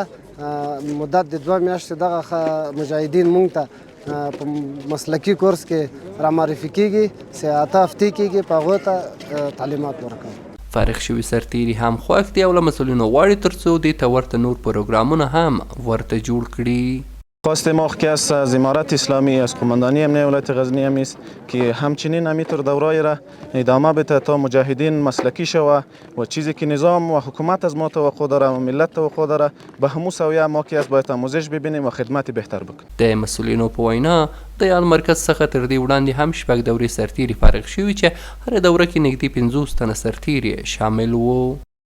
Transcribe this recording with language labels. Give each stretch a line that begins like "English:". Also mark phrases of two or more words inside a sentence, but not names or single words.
Pashto: مدت د 2 میاشتې دغه مجاهدین موږ ته په مسلکي کورس کې را معرفي کیږي، 8 هفتې کیږي، په هغو ته تعلیمات ورکوو. فارغ شوي سرتیري هم خوښ دي او له مسؤلینو غواړي ترڅو دې ته ورته نور پروګرامونه هم ورته جوړ کړي.
Persian: خواست ما که از امارت اسلامی از قماندانی امنیه ولایت غزنی هم است که همچنین همینطور دورای را ادامه بده تا مجاهدین مسلکی شوه و چیزی که نظام و حکومت از ما توقع داره و ملت توقع داره به همون سویه ما که از باید آموزش ببینیم و خدمت بهتر بکنیم.
Pashto: د مسؤلینو په وینا د یاد مرکز څخه تر دې وړاندې هم 6 دورې سرتیري فارغ شوي چې هر دوره کې نږدې 50 تنه سرتیري شامل وو.